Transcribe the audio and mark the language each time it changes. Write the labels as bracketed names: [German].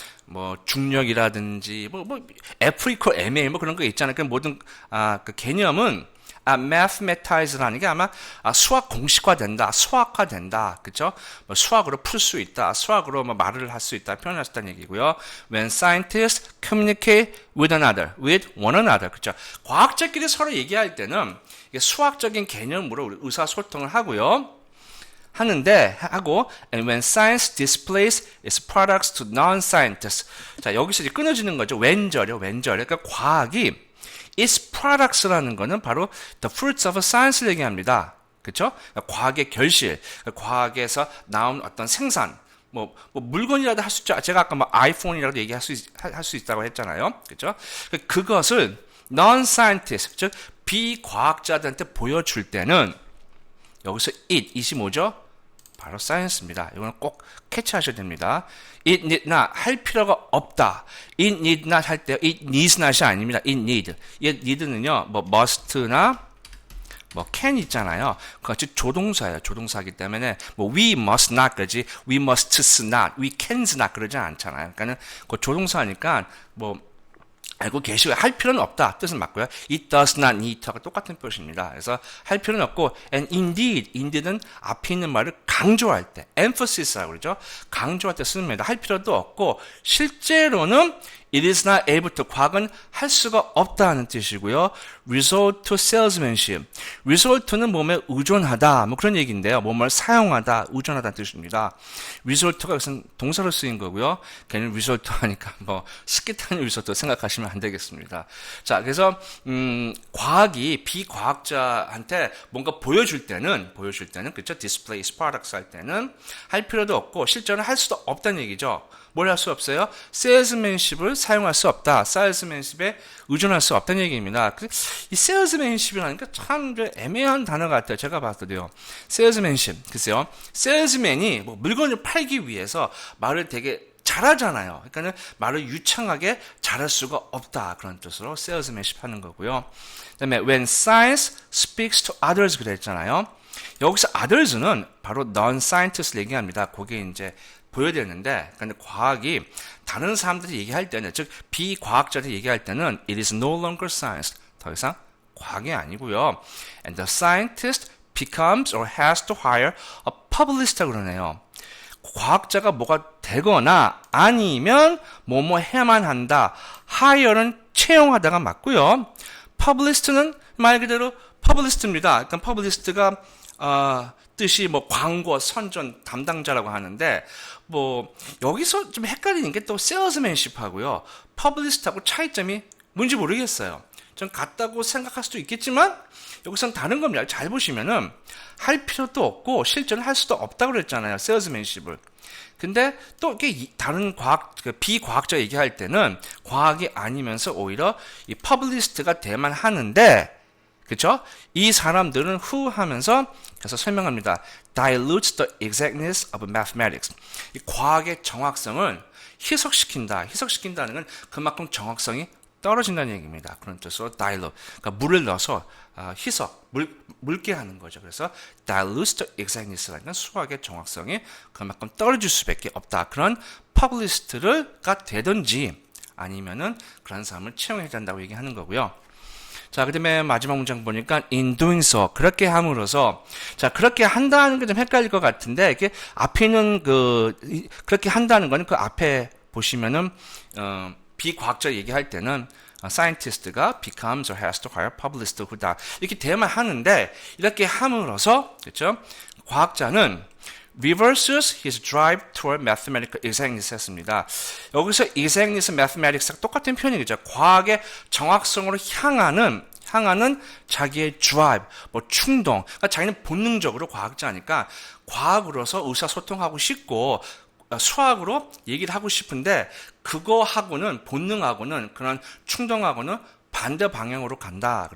[Korean] 뭐 중력이라든지 [English] F equal ma [Korean] 그런 거 있잖아요. 그 모든 그 개념은 mathematized라는 게 아마 수학 공식화된다, 수학화된다, 그렇죠? 수학으로 풀 수 있다, 수학으로 말을 할 수 있다, 표현할 수 있다는 얘기고요. [English] When scientists communicate with one another, [Korean] 그렇죠? 과학자끼리 서로 얘기할 때는 이게 수학적인 개념으로 우리 의사소통을 하고요. [English] and when science displays its products to non-scientists. [Korean] 자, 여기서 이제 끊어지는 거죠. 왼절이요. 그러니까 과학이 [English] its products [Korean] 라는 거는 바로 [English] the fruits of science [Korean] 를 얘기합니다. 그렇죠? 과학의 결실, 과학에서 나온 어떤 생산, 물건이라도 할 수 있죠. 제가 아까 아이폰이라도 얘기할 수 있다고 했잖아요. 그렇죠? 그것을 non-scientist, 즉 비과학자들한테 보여줄 때는 여기서 it이 뭐죠? 바로 science입니다. 이거는 꼭 캐치하셔야 됩니다. [English] it need not [Korean] 할 필요가 없다. [English] it need not [Korean] 할 때 [English] it needs not [Korean] 이 아닙니다. [English] it need. [Korean] 이 need는요, must나 can 있잖아요. 그같이 조동사예요. 조동사이기 때문에 [English] we must not까지 we must not, we can's not [Korean] 그러지 않잖아요. 그러니까는 그 조동사니까 알고 계시고 할 필요는 없다 뜻은 맞고요. [English] It does not need to가 [Korean] 똑같은 표시입니다. 그래서 할 필요는 없고 [English] and indeed [Korean] 는 앞에 있는 말을 강조할 때 emphasis라고 그러죠. 강조할 때 씁니다. 할 필요도 없고 실제로는 [English] it is not able to [Korean] 과학은 할 수가 없다는 뜻이고요. [English] resort to salesmanship. [Korean] resort는 몸에 의존하다 그런 얘기인데요. 몸을 사용하다, 의존하다는 뜻입니다. resort가 여기서는 동사로 쓰인 거고요. 걔는 resort 하니까 스키 타는 리조트 생각하시면 안 되겠습니다. 자, 그래서 과학이 비과학자한테 뭔가 보여줄 때는 그렇죠? [English] display products [Korean] 할 때는 할 필요도 없고 실제로는 할 수도 없다는 얘기죠. 뭘 할 수 없어요? salesmanship을 사용할 수 없다. salesmanship에 의존할 수 없다는 얘기입니다. 이 salesmanship이라는 게 참 애매한 단어 같아요. 제가 봤을 때요. salesmanship. 글쎄요. salesman이 물건을 팔기 위해서 말을 되게 잘하잖아요. 그러니까는 말을 유창하게 잘할 수가 없다. 그런 뜻으로 salesmanship 하는 거고요. [English] 그다음에 when science speaks to others [Korean] 그랬잖아요. 여기서 others는 바로 non-scientists 얘기합니다. 그게 이제 보여야 되는데, 근데 과학이 다른 사람들이 얘기할 때는, 즉 비과학자들이 얘기할 때는 [English] it is no longer science. [Korean] 더 이상 과학이 아니고요. [English] And the scientist becomes or has to hire a publicist [Korean] 그러네요. 과학자가 뭐가 되거나 아니면 뭐뭐 해야만 한다. hire는 채용하다가 맞고요. publicist는 말 그대로 publicist입니다. 그러니까 publicist가 뜻이 광고, 선전 담당자라고 하는데 여기서 좀 헷갈리는 게 또 salesmanship하고요. publicist하고 차이점이 뭔지 모르겠어요. 좀 같다고 생각할 수도 있겠지만 여기서는 다른 겁니다. 잘 보시면은 할 필요도 없고 실제는 할 수도 없다고 그랬잖아요. salesmanship을. 근데 또 이게 다른 비과학자 얘기할 때는 과학이 아니면서 오히려 이 publicist가 돼만 하는데 그렇죠? 이 사람들은 who 하면서 그래서 설명합니다. [English] dilutes the exactness of mathematics. [Korean] 이 과학의 정확성을 희석시킨다. 희석시킨다는 건 그만큼 정확성이 떨어진다는 얘기입니다. 그런 뜻으로 dilute. 그러니까 물을 넣어서 희석, 묽게 하는 거죠. 그래서 [English] dilutes the exactness [Korean] 라는 건 수학의 정확성이 그만큼 떨어질 수밖에 없다. 그런 publicist가 되든지 아니면은 그런 사람을 채용해야 된다고 얘기하는 거고요. 자, 그 다음에 마지막 문장 보니까 [English] in doing so. [Korean] 그렇게 함으로써. 자, 그렇게 한다는 게 좀 헷갈릴 것 같은데, 이게 앞에 있는 그렇게 한다는 거는 그 앞에 보시면은, 비과학자 얘기할 때는, scientist가 [English] becomes or has to hire publicist who [Korean] 다. 이렇게 대만 하는데, 이렇게 함으로써, 그렇죠? 과학자는 [English] reverses his drive toward mathematical exactness [Korean] 했습니다. 여기서 exactness, mathematics가 똑같은 표현이죠. 과학의 정확성으로 향하는 자기의 drive, 뭐 충동. 그러니까 자기는 본능적으로 과학자니까 과학으로서 의사소통하고 싶고 수학으로 얘기를 하고 싶은데 그거하고는 본능하고는 그런 충동하고는 반대 방향으로 간다.